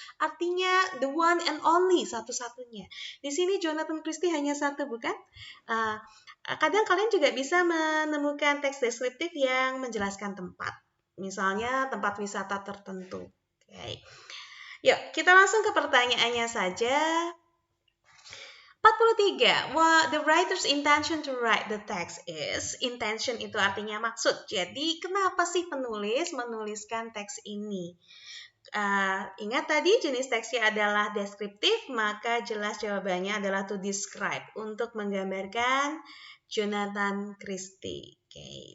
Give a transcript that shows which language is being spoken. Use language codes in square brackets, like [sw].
[id] Artinya [en] the one and only, [id] satu-satunya. Di sini Jonathan Christie hanya satu, bukan? Kadang kalian juga bisa menemukan teks deskriptif yang menjelaskan tempat. Misalnya tempat wisata tertentu. Okay. Yuk, kita langsung ke pertanyaannya saja. 43. [en] What the writer's intention to write the text is. [id] Intention itu artinya maksud. Jadi, kenapa sih penulis menuliskan teks ini? Ingat tadi jenis teksnya adalah deskriptif, maka jelas jawabannya adalah [en] to describe, [id] untuk menggambarkan Jonathan Christie. Okay.